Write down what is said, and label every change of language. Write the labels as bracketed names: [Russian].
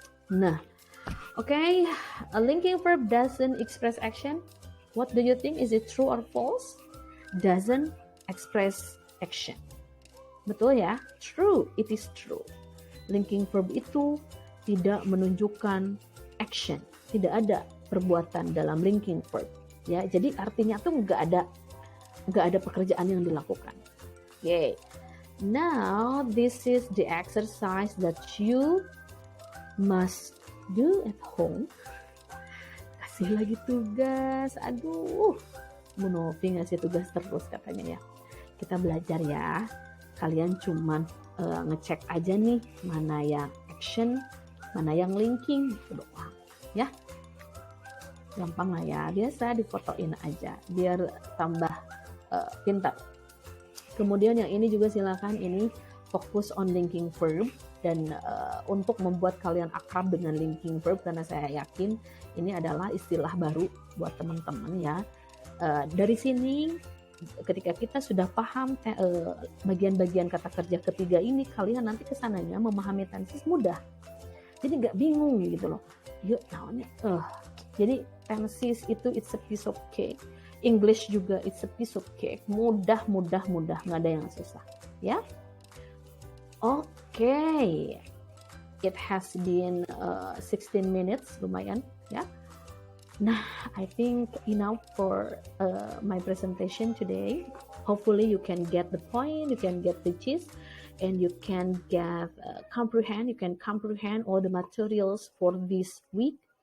[English] Nah, okay, a linking verb doesn't express action. What do you think? Is it true or false? Doesn't express action. Betul ya? True, it is true. [Indonesian] linking verb itu tidak menunjukkan action, tidak ada perbuatan dalam linking verb. Ya, jadi artinya tuh nggak ada pekerjaan yang dilakukan. [English] Okay. Now this is the exercise that you must do at home. [Indonesian] Kasih lagi tugas. Aduh, Bu Novi ngasih tugas terus katanya ya. Kita belajar ya. Kalian cuman ngecek aja nih mana yang action, mana yang linking gitu doang. Ya. Gampang lah ya. Biasa difotoin aja biar tambah pintar. Kemudian yang ini juga silakan ini fokus on linking verb dan untuk membuat kalian akrab dengan linking verb karena saya yakin ini adalah istilah baru buat teman-teman ya. Dari sini ketika kita sudah paham bagian-bagian kata kerja ketiga ini, kalian nanti kesananya memahami tenses mudah. Jadi nggak bingung gitu loh. Yuk, namanya jadi tenses itu [English] it's a piece of cake. English juga it's a piece of cake. [Indonesian] Mudah, nggak ada yang susah. [English] Ya. Okay. It has been 16 minutes, [Indonesian] lumayan ya. [English] Nah, I think enough for my presentation today. Hopefully you can get the point, you can get the gist, and you can comprehend all the materials for this week.